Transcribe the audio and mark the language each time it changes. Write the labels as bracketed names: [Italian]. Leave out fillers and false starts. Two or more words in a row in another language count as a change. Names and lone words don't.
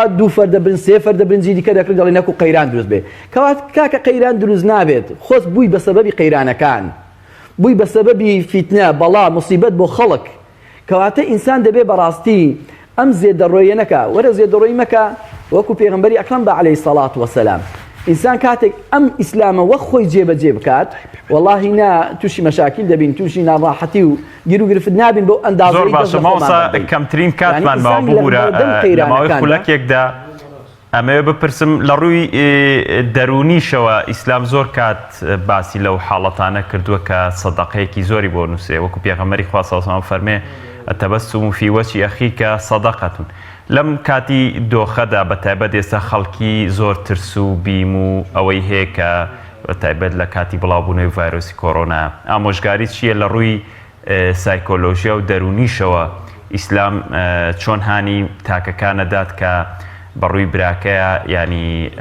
[Central Kurdish] دوو فەردە برنج سێ فەردە برنجی دیکە دەکرێت دەڵێ نەکو قەیران دروست بێ کەوات کاکە قەیران دروست نابێت خۆست بووی بە سەبەبی قەیرانەکان بووی بە سەبەبی فیتنە بەڵا مصیبەت بۆ خەڵک کەواتە ئینسان دەبێ بەڕاستی ئەم زێدەڕۆیە نەکە وەرە زێدەڕۆیی مەکە وەکو پێغەمبەری ئەکرەم بە [Arabic] عەلەیهی سەڵات وەسەلام [Central Kurdish] ئینسان کاتێک ئەم ئیسلامە وەک خۆی جێبەجێ بکات وەڵاهی نا تووشی مەشاکیل دەبین تووشی ناڕاحەتی و گیر و گرفت نابین بۆ ئەندازەی زۆر باشە ماوەسا کەمترین کاتمان ماوە ببوورە لە ماوەی خولەکێکدا ئەمەوێ بپرسم لە ڕووی دەرونیشەوە ئیسلام زۆر کات باسی لەو حاڵەتانە کردووە کە سەدەقەیەکی زۆری بۆ نووسێ وەکو پێغەمبەری خوا [Arabic] صلی الله علیه و سلم [Central Kurdish] فەرمێ [Arabic] التبسم في وجه أخيك صدقة [Central Kurdish] لەم کاتی دۆخەدا بە تایبەت ئێستا خەڵکی زۆر ترس و بیم و ئەوەی هەیە کە بە تایبەت لە کاتی بڵاوبوونەوەی ڤایرۆسی کۆڕۆنا ئامۆژگاری چییە لە ڕووی سایکۆلۆژیا و دەرونیشەوە ئیسلام چۆن هانی تاکەکانەدات کە بەڕووی براکەیە ینی